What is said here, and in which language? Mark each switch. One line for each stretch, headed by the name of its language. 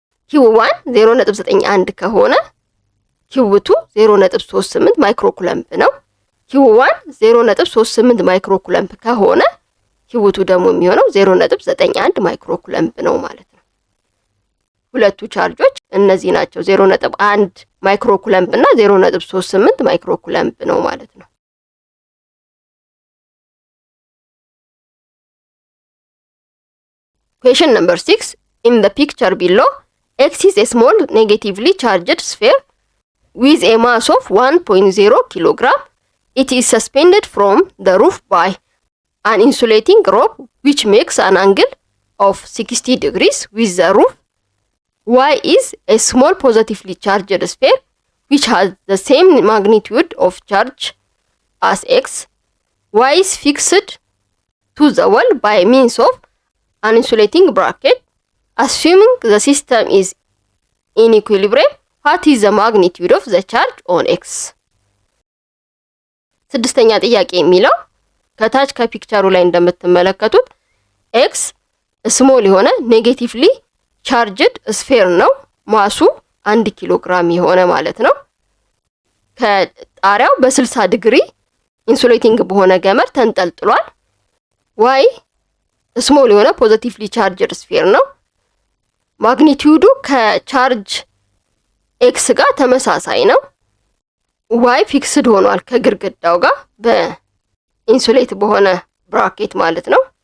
Amharic: q1 0.91 ከሆነ q2 0.38 ማይክሮ ኩለምብ ነው። q1 0.38 ማይክሮ ኩለምብ ከሆነ q2 ደግሞ የሚሆነው 0.91 ማይክሮ ኩለምብ ነው ማለት ነው። ሁለቱ ቻርጆች እነዚህ ናቸው 0.1 ማይክሮ ኩለምብ እና 0.38 ማይክሮ ኩለምብ ነው ማለት ነው።
English: Question number 6. In the picture below, X is a small negatively charged sphere with a mass of 1.0 kilogram. It is suspended from the roof by an insulating rope which makes an angle of 60 degrees with the roof. Y is a small positively charged sphere which has the same magnitude of charge as X. Y is fixed to the wall by means of an insulating bracket. Assuming the system is in equilibrium, what is the magnitude of the charge on X?
Amharic: ስድስተኛ ጥያቄ የሚለው ከታች ከፒክቸሩ ላይ እንደምትመለከቱት ኤክስ ስሞል የሆነ ኔጌቲቭሊ ቻርጅድ ስፌር ነው። ማሱ 1 ኪሎ ግራም የሆነ ማለት ነው። ከጣሪያው በ60 ዲግሪ ኢንሱሌቲንግ በሆነ ገመድ ተንጠልጥሏል። ዋይ ስሞል የሆነ ፖዚቲቭሊ ቻርጅድ ስፌር ነው። ማግኒቲዩዱ ከቻርጅ ኤክስ ጋር ተመሳሳይ ነው። ዋይ ፊክስድ ሆኗል ከግድግዳው ጋር በኢንሱሌት በሆነ ብራኬት ማለት ነው።